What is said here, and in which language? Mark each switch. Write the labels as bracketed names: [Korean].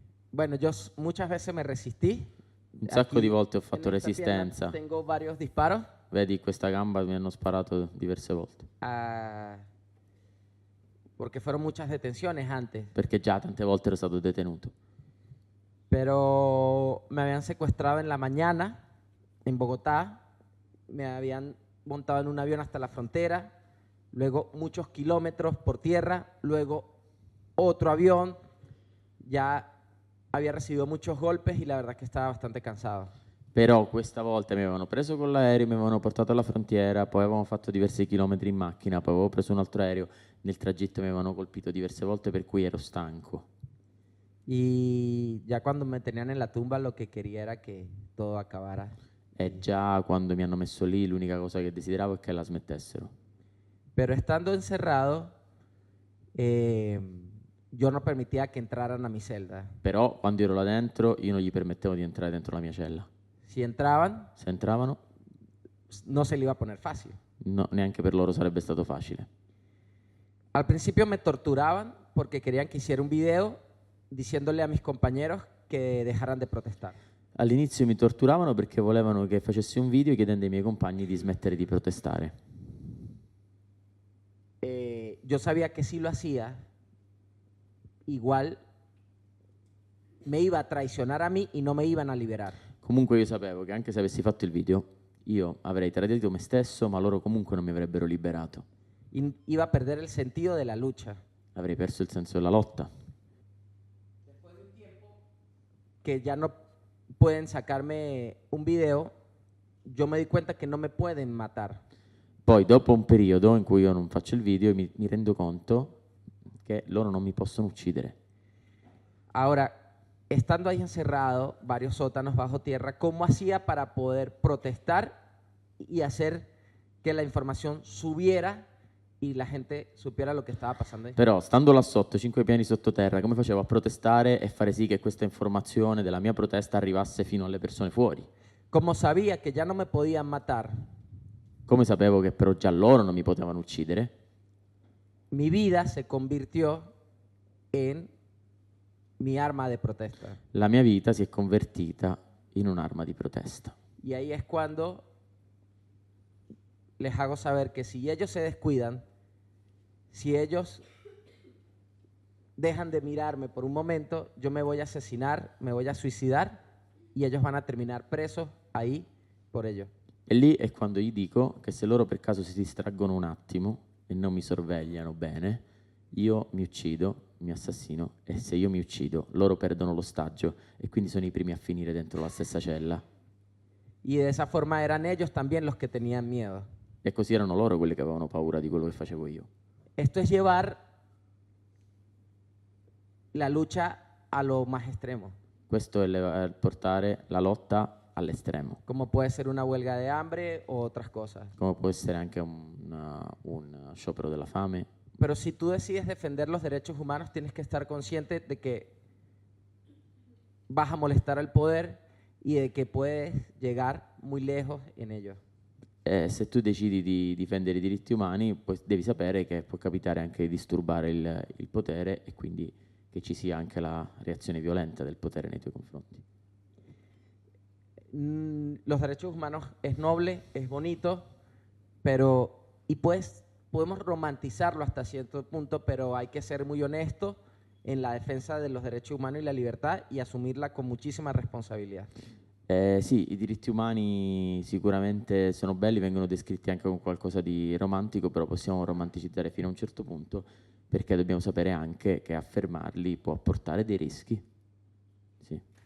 [Spanish] Bueno, yo muchas veces me resistí. [Italian] Un sacco di volte ho [Spanish] en [Italian] fatto [Spanish] esta pierna [Italian] resistenza. [Spanish] Tengo varios disparos. [Italian] Vedi, questa gamba mi hanno sparato diverse volte. [Spanish] Porque fueron muchas detenciones antes. [Italian] Perché già tante volte ero stato detenuto. [Spanish] Pero me habían secuestrado en la mañana en Bogotá. Me habían montado en un avión hasta la frontera. Luego muchos kilómetros por tierra. Luego otro avión. Ya había recibido muchos golpes y la verdad que estaba bastante cansado. [Italian] Però questa volta mi avevano preso con l'aereo, mi avevano portato alla frontiera, poi avevamo fatto diversi chilometri in macchina, poi avevo preso un altro aereo, nel tragitto mi avevano colpito diverse volte per cui ero stanco. [Spanish] Y ya cuando me tenían en la tumba lo que quería era que todo acabara. [Italian] E già quando mi hanno messo lì l'unica cosa che desideravo è che la smettessero. [Spanish] Pero estando encerrado, yo no permitía que entraran a mi celda. [Italian] Però quando ero là dentro io non gli permettevo di entrare dentro la mia cella. [Spanish] Si entraban, [Italian] Se entravano, [Spanish] no se le iba a poner fácil. [Italian] no, neanche per loro sarebbe stato facile. [Spanish] Al principio me torturaban porque querían que hiciera un video diciéndole a mis compañeros que dejaran de protestar. [Italian] All'inizio mi torturavano perché volevano che facessi un video chiedendo ai miei compagni di smettere di protestare. [Spanish] Yo sabía que si lo hacía, igual me iba a traicionar a mí y no me iban a liberar. [Italian] Comunque io sapevo che anche se avessi fatto il video, io avrei tradito me stesso, ma loro comunque non mi avrebbero liberato. [Spanish] Iba a perder el sentido de la lucha. [Italian] Avrei perso il senso della lotta. [Spanish] Que ya no pueden sacarme un video, yo me di cuenta que no me pueden matar. [Italian] Poi dopo un periodo in cui io non faccio il video, mi rendo conto che loro non mi possono uccidere. [Spanish] Ahora, estando ahí encerrado, varios sótanos bajo tierra, ¿cómo hacía para poder protestar y hacer que la información subiera y la gente supiera lo que estaba pasando ahí? [Italian] Però stando là sotto, 5 piani sottoterra, come facevo a protestare e fare sì che questa informazione della mia protesta arrivasse fino alle persone fuori? [Spanish] Como sabía que ya no me podían matar, [Italian] Come sapevo che però già loro non mi potevano uccidere, [Spanish] mi vida se convirtió en mi arma de protesta. [Italian] la mia vita si è convertita in un'arma di protesta. [Spanish] Y ahí es cuando les hago saber que si ellos se descuidan, si ellos dejan de mirarme por un momento, yo me voy a asesinar, me voy a suicidar y ellos van a terminar presos ahí por ello. [Italian] E lì è quando gli dico che se loro per caso si distraggono un attimo e non mi sorvegliano bene, io mi uccido, mi assassino e se io mi uccido loro perdono l'ostaggio e quindi sono i primi a finire dentro la stessa cella. [Spanish] Y de esa forma eran ellos también los que tenían miedo. [Italian] E così erano loro quelli che avevano paura di quello che facevo io. [Spanish] Esto es llevar la lucha a lo más extremo, [Italian] Questo è portare la lotta all'estremo, [Spanish] como puede ser una huelga de hambre o otras cosas. [Italian] come può essere anche un sciopero della fame. [Spanish] Pero si tú decides defender los derechos humanos, tienes que estar consciente de que vas a molestar al poder y de que puedes llegar muy lejos en ello. [Italian] Se tu decidi di difendere i diritti umani, poi devi sapere che può capitare anche di disturbare il potere e quindi che ci sia anche la reazione violenta del potere nei tuoi confronti. [Spanish] Los derechos humanos es noble, es bonito, pero y pues podemos romantizarlo hasta cierto punto, pero hay que ser muy honesto en la defensa de los derechos humanos y la libertad y asumirla con muchísima responsabilidad. [Italian] Sì, i diritti umani sicuramente sono belli, vengono descritti anche con qualcosa di romantico, però possiamo romanticizzare fino a un certo punto, perché dobbiamo sapere anche che affermarli può portare dei rischi. Sì.